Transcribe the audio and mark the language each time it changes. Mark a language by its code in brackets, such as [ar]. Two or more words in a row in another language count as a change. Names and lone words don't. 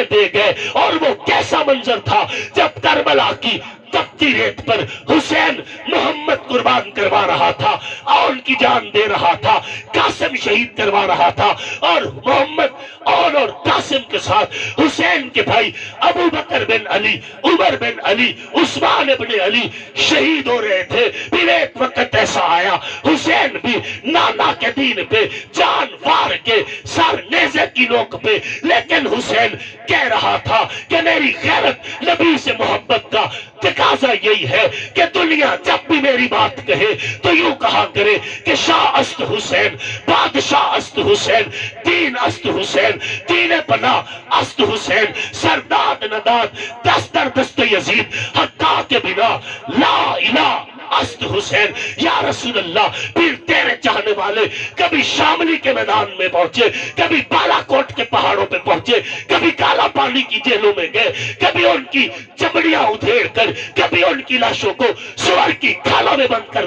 [ur] دے گئے اور وہ کیسا منظر تھا جب کربلا کی تپتی ریت پر حسین محمد قربان کروا رہا تھا اور ان کی جان دے رہا تھا قاسم شہید کروا رہا تھا اور محمد اور قاسم کے ساتھ حسین کے بھائی ابو بکر بن علی عمر بن علی عثمان بن علی شہید ہو رہے تھے پھر ایک وقت ایسا آیا حسین بھی نانا کے دین پہ جان وار کے سر نیزے کی نوک پہ لیکن حسین کہہ رہا تھا کہ میری غیرت نبی سے محبت کا تقاضا یہی ہے کہ دنیا جب بھی میری بات کہے تو یوں کہا کرے کہ [fa] شاہ است حسین بادشاہ است حسین دین است حسین دین پناہ است حسین سرداد نداد دست در دست یزید حقا کے بنا لا الہ است حسین [ar] یا رسول اللہ [ur] پھر تیرے چاہنے والے کبھی شاملی کے میدان میں پہنچے کبھی بالا کوٹ کے پہاڑوں پہ پہنچے کبھی کالا پانی کی جیلوں میں گئے کبھی ان کی چمڑیاں ادھیڑ کر کبھی ان کی لاشوں کو سور کی کھالوں میں بند کر